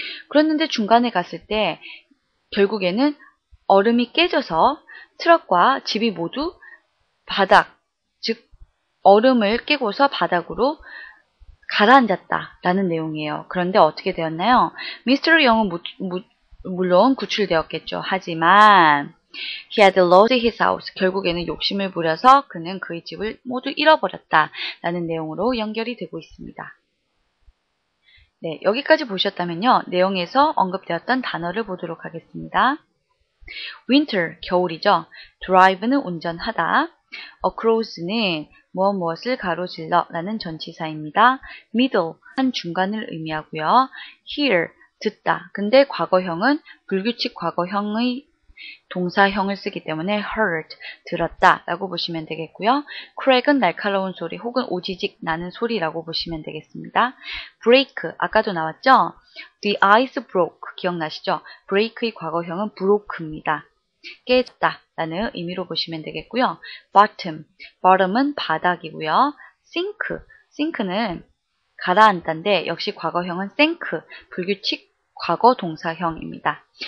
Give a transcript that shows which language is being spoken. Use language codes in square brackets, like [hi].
[ko] 그랬는데 중간에 갔을 때 결국에는 얼음이 깨져서 트럭과 집이 모두 바닥, 즉 얼음을 깨고서 바닥으로 가라앉았다라는 내용이에요. 그런데 어떻게 되었나요? 미스터 영은 물론 구출되었겠죠. 하지만 [en] he had lost his house. [ko] 결국에는 욕심을 부려서 그는 그의 집을 모두 잃어버렸다라는 내용으로 연결이 되고 있습니다. 네, 여기까지 보셨다면요. 내용에서 언급되었던 단어를 보도록 하겠습니다. winter, 겨울이죠. drive는 운전하다. across는 무엇을 가로질러 라는 전치사입니다. middle, 한 중간을 의미하고요. hear, 듣다. 근데 과거형은 불규칙 과거형의 동사형을 쓰기 때문에 heard, 들었다 라고 보시면 되겠고요. crack은 날카로운 소리 혹은 오지직 나는 소리라고 보시면 되겠습니다. break, 아까도 나왔죠? [en] the ice broke, [ko] 기억나시죠? break의 과거형은 broke입니다. 깨졌다 라는 의미로 보시면 되겠고요. bottom은 바닥이고요. sink는 가라앉다인데 역시 과거형은 sank, 불규칙 과거 동사형입니다.